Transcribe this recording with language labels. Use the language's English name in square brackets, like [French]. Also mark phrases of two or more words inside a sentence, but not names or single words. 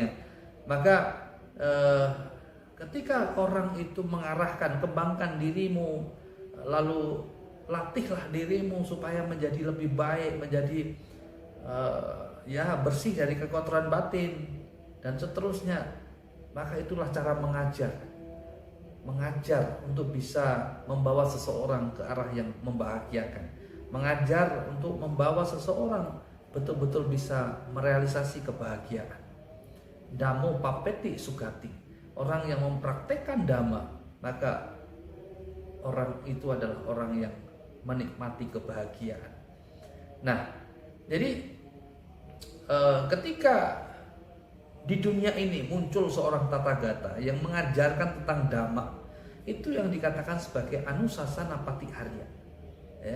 [Indonesian] Maka ketika orang itu mengarahkan, kembangkan dirimu, lalu latihlah dirimu supaya menjadi lebih baik, menjadi ya bersih dari kekotoran batin dan seterusnya. Maka itulah cara mengajar untuk bisa membawa seseorang ke arah yang membahagiakan, mengajar untuk membawa seseorang betul-betul bisa merealisasi kebahagiaan. [Pali] Dhammo papeti sugati, [Indonesian] orang yang mempraktekkan dhamma, maka orang itu adalah orang yang menikmati kebahagiaan. Nah, jadi ketika di dunia ini muncul seorang tathagata yang mengajarkan tentang dhamma, itu yang dikatakan sebagai [Pali] anusasana patiharya, [Indonesian] ya.